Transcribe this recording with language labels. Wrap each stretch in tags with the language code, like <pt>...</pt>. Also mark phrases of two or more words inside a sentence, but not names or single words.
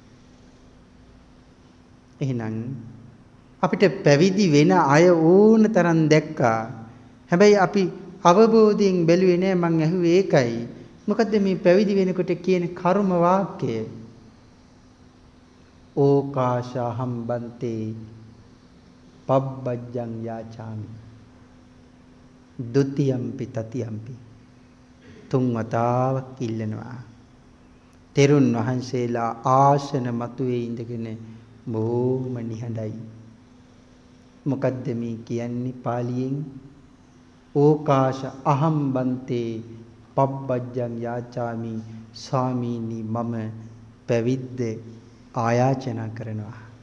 <si>එහෙනම් අපිට පැවිදි වෙන අය ඕන තරම් දැක්කා. හැබැයි අපි අවබෝධයෙන් බැලුවේ නෑ. මං ඇහුවේ ඒකයි. මොකද්ද මේ පැවිදි වෙනකොට කියන කර්ම වාක්‍යය?</si> <pi>ඕකාශහම් බන්තේ පබ්බජ්ජං යාචාමි ဒ ුතියම්පි තතියම්පි</pi> <si>තුන් වතාවක් ඉල්ලනවා. තෙරුන් වහන්සේලා ආසන මතුවේ ඉඳගෙන බොහොම නිහඬයි. මොකද්ද මේ කියන්නේ පාලියෙන්?</si> <pi>ඕකාශ අහම් බන්තේ පබ්බජ්ජං යාචාමි</pi> <si>ස්වාමීනි මම පැවිද්ද ආයාචනා කරනවා.</si>